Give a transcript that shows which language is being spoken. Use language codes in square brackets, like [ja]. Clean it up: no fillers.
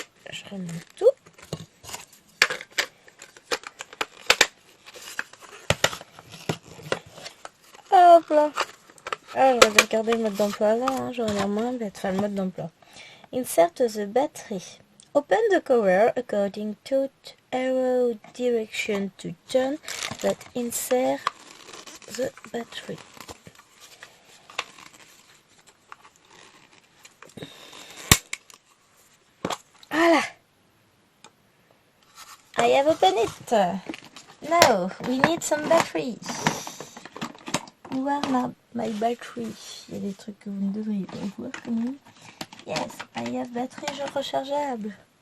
[fr] Je remets tout. Hop là. Ah, j'aurais dû regarder le mode d'emploi là, hein, j'aurais l'air moins bête. Enfin, le mode d'emploi. [en] Insert the battery Open the cover according to arrow direction to turn that insert the battery. [fr] Voilà. [en] I have opened it. Now we need some battery. Où are my battery? [fr] Il y a des trucs que vous ne devriez pas voir quand même. [en] Yes, I have [fr] batterie rechargeable.